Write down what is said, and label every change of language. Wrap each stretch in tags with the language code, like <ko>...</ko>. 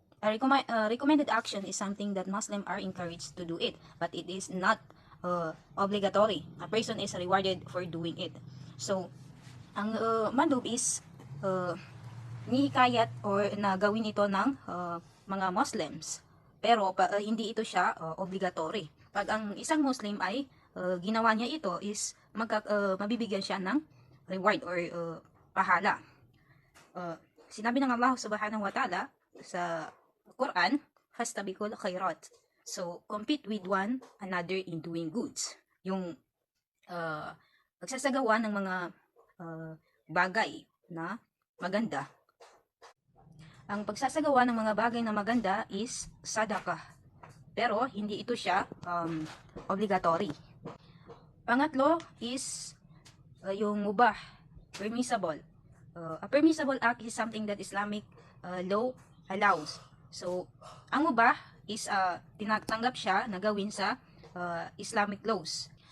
<en>Recommended action is something that Muslims are encouraged to do it, but it is not obligatory. A person is rewarded for doing it.</en> <tl>So, ang mandub is nihikayat or nagawin ito ng mga Muslims, pero hindi ito siya obligatory. Pag ang isang Muslim ay ginawa niya ito is mabibigyan siya ng reward or pahala. Sinabi ng Allah subhanahu wa ta'ala sa Quran, fastabiqul khairat.</tl> <en>So, compete with one another in doing goods.</en> <tl>Yung pagsasagawa ng mga bagay na maganda. Ang pagsasagawa ng mga bagay na maganda is sadaqah. Pero, hindi ito siya obligatory. Pangatlo is yung mubah, permissible.</tl> <en>A permissible act is something that Islamic law allows.</en> <tl>So, ang mubah is tinatanggap siya na gawin sa Islamic laws.</tl>